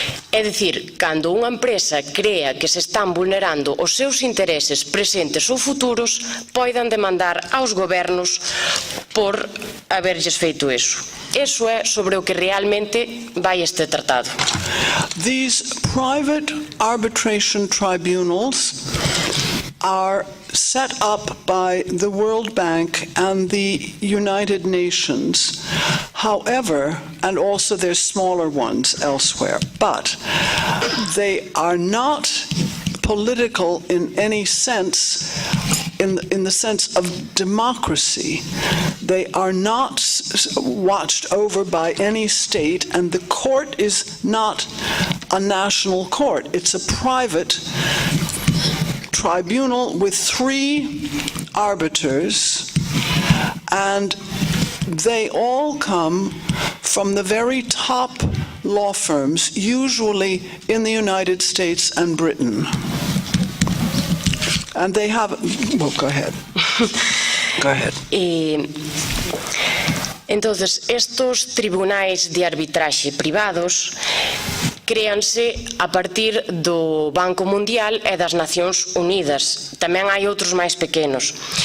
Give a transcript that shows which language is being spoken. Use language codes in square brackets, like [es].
[gl] É dicir, cando unha empresa crea que se están vulnerando os seus intereses presentes ou futuros, poidan demandar aos gobernos por haberlles feito iso. Eso é sobre o que realmente vai este tratado. [en] These private arbitration tribunals are set up by the World Bank and the United Nations. However, and also there's smaller ones elsewhere, but they are not political in any sense, in the sense of democracy. They are not watched over by any state, and the court is not a national court. It's a private tribunal with 3 arbiters, and they all come from the very top law firms, usually in the United States and Britain. And they have, well, go ahead. Go ahead. [gl] Entonces, estos tribunais de arbitraxe privados créanse a partir do Banco Mundial e das Nacións Unidas. Tamén hai outros máis pequenos.